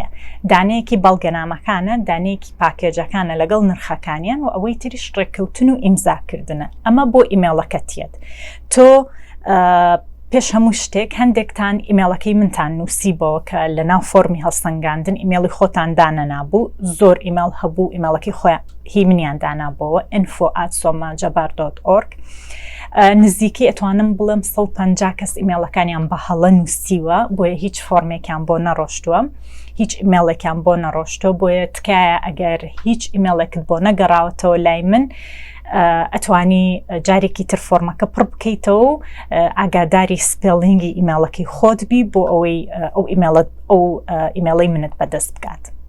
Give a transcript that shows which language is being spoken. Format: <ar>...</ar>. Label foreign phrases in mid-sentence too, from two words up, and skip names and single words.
<ckb>دانەیەکی بەڵگەنامەکانە، دانەیەکی پاکێجەکانە لەگەڵ نرخەکانیان، و ئەوەی تریش ڕێککەوتن و ئیمزاکردنە. ئەمە بۆ ئیمێڵەکەتیت. تۆ پێش هەموو شتێک هەندێکتان ئیمێڵەکەی منتان نووسیبەوە کە لە ناو فۆرمی هەڵسەنگاندن ئیمێڵی خۆتان دانەنابوو. زۆر ئیمێڵ هەبوو، ئیمێڵەکەی خۆیان هی منیان دانابەوە، info@somajabar.org. نزیکی ئەتوانم بڵێم 150 کەس ئیمێڵەکانیان بە هەڵە نووسیوە، بۆیە هیچ فۆرمێکیان بۆ نەڕۆشتووە، هیچ ئیمێڵێکیان بۆ نەڕۆشتەوە. بۆیە تکایە ئەگەر هیچ ئیمێڵێکت بۆ نەگەڕاوەتەوە لای من، ئەتوانی جارێکی تر فۆرمەکە پڕ بکەیتەوە و ئاگاداری سپێڵینگی ئیمێڵەکەی خۆت بی بۆ ئەوەی ئەو ئیمێڵەی منت بەدەست بکات.</ckb>